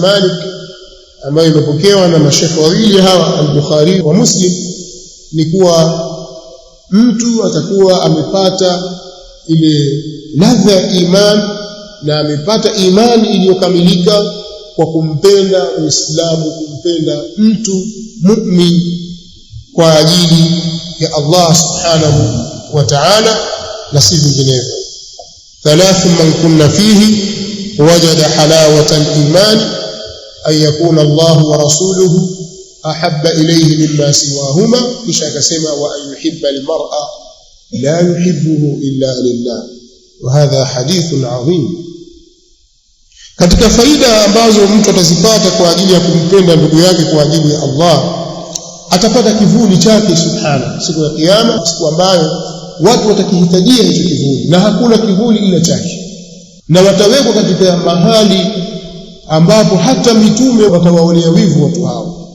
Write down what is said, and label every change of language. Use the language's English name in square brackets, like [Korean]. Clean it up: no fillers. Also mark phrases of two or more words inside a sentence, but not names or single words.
[Swahili] Malik ambayo imepokewa na mashekhe wawili hawa, al-Bukhari wa Muslim, ni kuwa mtu atakuwa amepata ile ladha ya iman na amepata imani iliyokamilika kwa kumpenda Uislamu, kumpenda mtu mu'min kwa ajili ya [Arabic] الله سبحانه وتعالى [Swahili] na si vinginevyo. [Arabic] ثلاث من كن فيه وجد حلاوة الإيمان أن يكون الله ورسوله أحب إليه مما سواهما, [Swahili] kisha akasema [Arabic] وأن يحب المرء لا يحبه إلا لله. وهذا حديث عظيم. [Swahili] Katika faida ambazo mtu atazipata kwa ajili ya kumpenda ndugu yake kwa ajili ya Allah, atapata kivuli chake subhanahu siku ya kiyama, siku ambayo watu watakihitajia hicho kivuli na hakuna kivuli ila chake, na watawekwa katika mahali ambapo hata mitume watawaonea wivu watu hao.